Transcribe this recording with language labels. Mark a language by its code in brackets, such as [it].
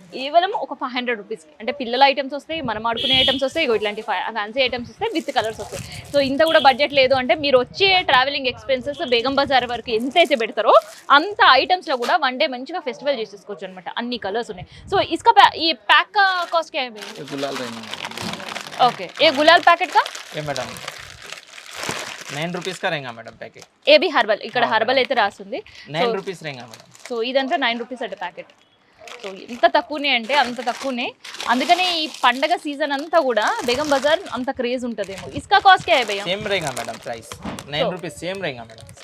[te] కేవలం ఒక 500 రూపీస్కి అంటే పిల్లల ఐటమ్స్ వస్తాయి, మనం ఆడుకునే ఐటమ్స్ వస్తాయి, ఇగో ఇట్లాంటి ఫ్యాన్సీ ఐటమ్స్ వస్తాయి, విత్ కలర్స్ వస్తాయి. సో ఇంత కూడా బడ్జెట్ లేదు అంటే మీరు వచ్చే ట్రావెలింగ్ ఎక్స్పెన్సెస్ బేగం బజార్ వరకు ఎంతైతే పెడతారో అంత ఐటమ్స్లో కూడా వన్ డే మంచిగా ఫెస్టివల్ చేసేసుకోవచ్చు అనమాట. అన్ని కలర్స్ ఉన్నాయి. సో ఇస్కా ఈ ప్యాక్ [hi] का कॉस्ट क्या है? गुलाल रहेगा ओके, ये गुलाल पैकेट का ये मैडम 9 रुपीस का रहेगा madam packet. [te] ఏ B herbal, ఇక్కడ హర్బల్ అయితే రాస్తుంది. [hi] 9 रुपीस रहेगा मैडम। [te] సో ఇదంతా 9 రూపీస్ అట ప్యాకెట్. సో ఎంత తక్కువనే అంటే అంత తక్కువనే, అందుకనే ఈ పండగ సీజన్ అంతా కూడా బేగం బజార్ అంత క్రేజ్ ఉంటుందేమో. [hi] ఇస్కా కాస్ట్ क्या है भैया? सेम रहेगा मैडम प्राइस, 9 रुपीस सेम रहेगा मैडम।